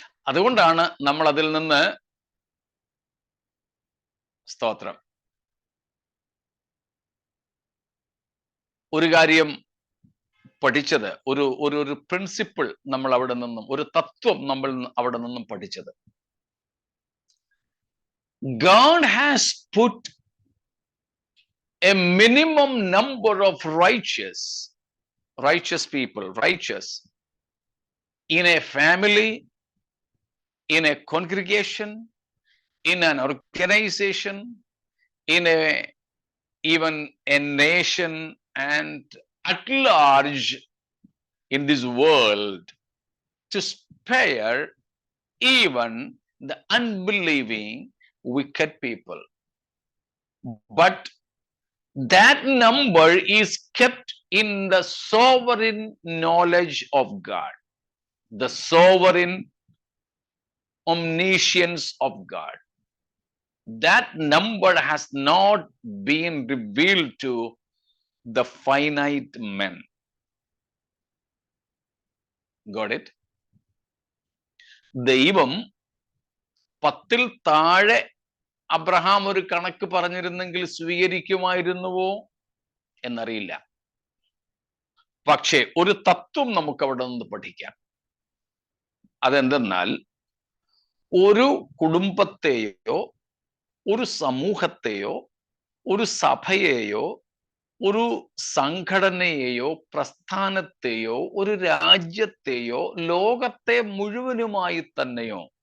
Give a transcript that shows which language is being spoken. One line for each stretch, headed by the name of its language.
Malayalam: അതുകൊണ്ടാണ് നമ്മൾ അതിൽ നിന്ന് സ്തോത്രം ഒരു കാര്യം പഠിച്ചത്, ഒരു പ്രിൻസിപ്പിൾ നമ്മൾ അവിടെ നിന്നും, ഒരു തത്വം നമ്മൾ അവിടെ നിന്നും പഠിച്ചത്.
English: God has put a minimum number of righteous people, in a family, in a congregation, in an organization, in even a nation, and at large in this world, to spare even the unbelieving wicked people. But that number is kept in the sovereign knowledge of God, the sovereign omniscience of God. That number has not been revealed to the finite men. Got it?
Malayalam: ദൈവം 10-ൽ താഴെ Abraham ഒരു കണക്ക് പറഞ്ഞിരുന്നെങ്കിൽ സ്വീകരിക്കുമായിരുന്നുവോ എന്നറിയില്ല. പക്ഷേ ഒരു തത്വം നമുക്ക് അവിടെ നിന്ന് പഠിക്കാം. അതെന്തെന്നാൽ ഒരു കുടുംബത്തെയോ ഒരു സമൂഹത്തെയോ ഒരു സഭയെയോ ഒരു സംഘടനയെയോ പ്രസ്ഥാനത്തെയോ ഒരു രാജ്യത്തെയോ ലോകത്തെ മുഴുവനുമായി തന്നെയോ